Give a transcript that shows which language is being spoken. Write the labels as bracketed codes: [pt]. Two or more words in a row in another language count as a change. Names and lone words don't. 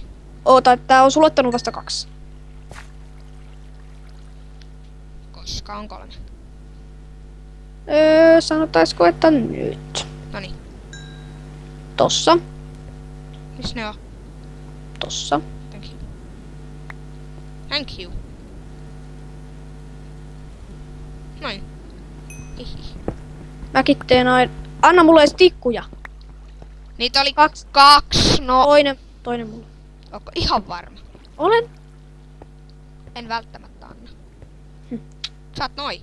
[fi] Oota, tää on sulattanut vasta 2. Koska on 3. Sanotaisiko, että nyt. Noniin. Tossa. Missä ne on? Tossa. [en] Thank you. Thank you. [fi] Noin. Hihi. Mäkin teen Anna mulle edes tikkuja. Niitä oli 2. 2. No. Toinen mulle. Onko ihan varma? Olen. En välttämättä anna. Saat noi.